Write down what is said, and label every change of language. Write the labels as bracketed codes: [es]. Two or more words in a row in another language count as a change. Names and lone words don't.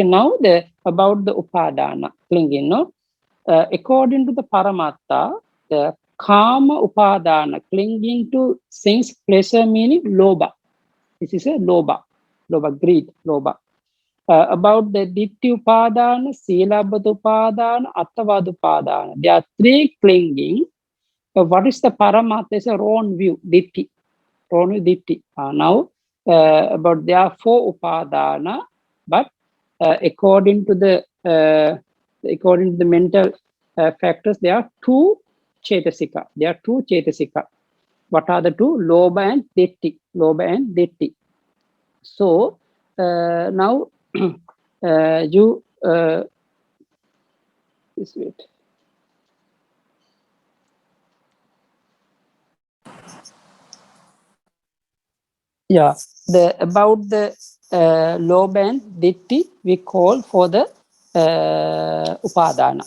[en] Now about the upadana clinging. No, according to the Paramatta, the [pi] kama upadana, [en] clinging to sense pleasure, meaning loba. This is a loba, greed, loba. About the [pi] ditti upadana, silabhat upadana, attavad upadana. [en] There are three clinging. What is the Paramatta? Is a wrong view, ditti. Wrong view, ditti. Now, about there are four upadana, but according to the mental factors, there are two Chetasika. There are two Chetasika. What are the two? Lobha and Ditti. Lobha and Ditti. So now you this wait. Yeah, the about the Lobha and Ditti we call for the Upadana.